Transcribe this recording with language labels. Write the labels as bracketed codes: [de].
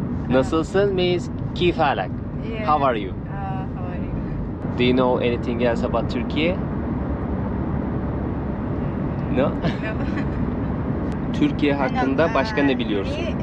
[tr] Nasılsın [en] means [ar] kif halak. [en] Yeah. How are you? How are you? Do you know anything else about Turkey? No? No. [tr] Türkiye hakkında başka ne biliyorsun?